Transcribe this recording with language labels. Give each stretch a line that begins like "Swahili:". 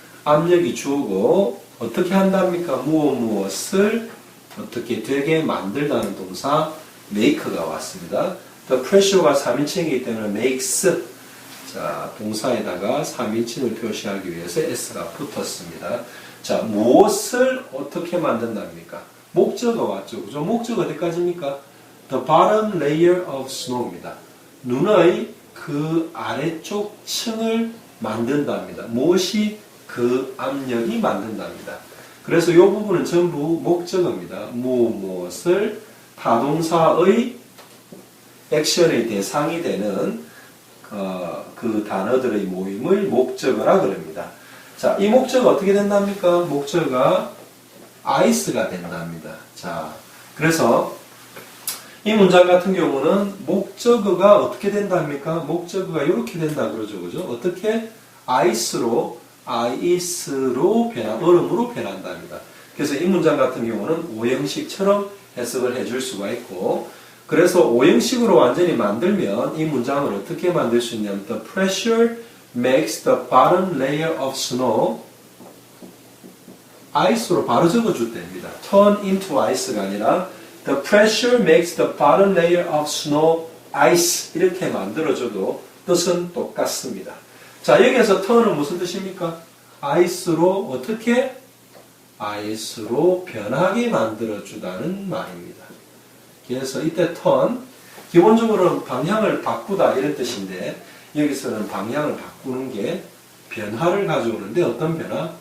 Korean: 압력이 주어고 어떻게 한답니까? 무엇을 어떻게 되게 만들다는 동사 make가 왔습니다.
English: The pressure
Korean: 가 3인칭이기 때문에 makes, 자, 동사에다가 3인칭을 표시하기 위해서 s가 붙었습니다. 자, 무엇을 어떻게 만든답니까? 목적어 왔죠. 그죠? 목적어 어디까지입니까?
English: The bottom layer of snow입니다.
Korean: 눈의 그 아래쪽 층을 만든답니다. 무엇이 그 압력이 만든답니다. 그래서 이 부분은 전부 목적어입니다. 무엇을 타동사의 액션의 대상이 되는 그 단어들의 모임을 목적어라 그럽니다. 자, 이 목적어가 어떻게 된답니까? 목적어가 ice가 된답니다. 자, 그래서 이 문장 같은 경우는 목적어가 어떻게 된답니까? 목적어가 이렇게 된다 그러죠. 그죠? 어떻게? ice로 얼음으로 변한답니다. 그래서 이 문장 같은 경우는 오형식처럼 해석을 해줄 수가 있고, 그래서 오형식으로 완전히 만들면 이 문장을 어떻게 만들 수 있냐면
English: The pressure makes the bottom layer of snow ice
Korean: 로 바로 적어줄 때입니다.
English: turn into ice가 아니라 The pressure makes the bottom layer of snow ice
Korean: 이렇게 만들어줘도 뜻은 똑같습니다. 자, 여기에서 turn은 무슨 뜻입니까? ice로 어떻게? ice로 변하게 만들어주다는 말입니다. 그래서 이때 turn, 기본적으로는 방향을 바꾸다 이런 뜻인데 여기서는 방향을 바꾸는 게 변화를 가져오는데 어떤 변화?